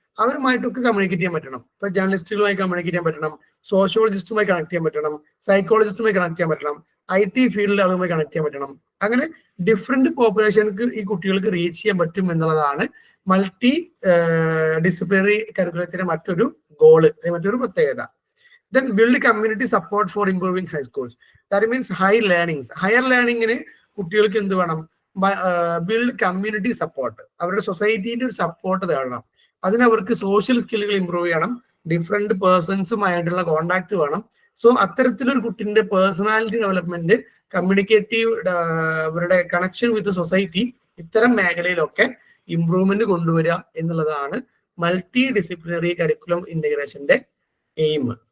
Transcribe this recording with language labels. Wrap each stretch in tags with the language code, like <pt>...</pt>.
<ml>അവരുമായിട്ടൊക്കെ communicate ചെയ്യാൻ പറ്റണം. ഇപ്പൊ ജേർണലിസ്റ്റുകളുമായി കമ്മ്യൂണിക്കേറ്റ് ചെയ്യാൻ പറ്റണം, സോഷ്യോളജിസ്റ്റുമായി കണക്ട് ചെയ്യാൻ പറ്റണം, സൈക്കോളജിസ്റ്റുമായി കണക്ട് ചെയ്യാൻ പറ്റണം, IT ഫീൽഡിൽ അതുമായി കണക്ട് ചെയ്യാൻ പറ്റണം. അങ്ങനെ ഡിഫറെന്റ് പോപ്പുലേഷൻക്ക് ഈ കുട്ടികൾക്ക് റീച്ച് ചെയ്യാൻ പറ്റും എന്നുള്ളതാണ് മൾട്ടി ഡിസിപ്ലിനറി കരിക്കുലത്തിന്റെ മറ്റൊരു ഗോള്, മറ്റൊരു പ്രത്യേകത.</ml> <en>Then build community support for improving high schools. That means high learnings.</en> <ml>Higher learning കുട്ടികൾക്ക് എന്ത് വേണം? Build community support. അവരുടെ സൊസൈറ്റിന്റെ ഒരു സപ്പോർട്ട് തേടണം. അതിനവർക്ക് സോഷ്യൽ സ്കില്ലുകൾ ഇമ്പ്രൂവ് ചെയ്യണം, ഡിഫറെന്റ് പേഴ്സൺസുമായിട്ടുള്ള കോണ്ടാക്ട് വേണം. സോ അത്തരത്തിലൊരു കുട്ടിന്റെ പേഴ്സണാലിറ്റി ഡെവലപ്മെന്റ്, കമ്മ്യൂണിക്കേറ്റീവ് അവരുടെ കണക്ഷൻ വിത്ത് സൊസൈറ്റി, ഇത്തരം മേഖലയിലൊക്കെ ഇംപ്രൂവ്മെന്റ് കൊണ്ടുവരിക എന്നുള്ളതാണ് മൾട്ടി ഡിസിപ്ലിനറി കരിക്കുലം ഇന്റഗ്രേഷന്റെ എയിം.</ml>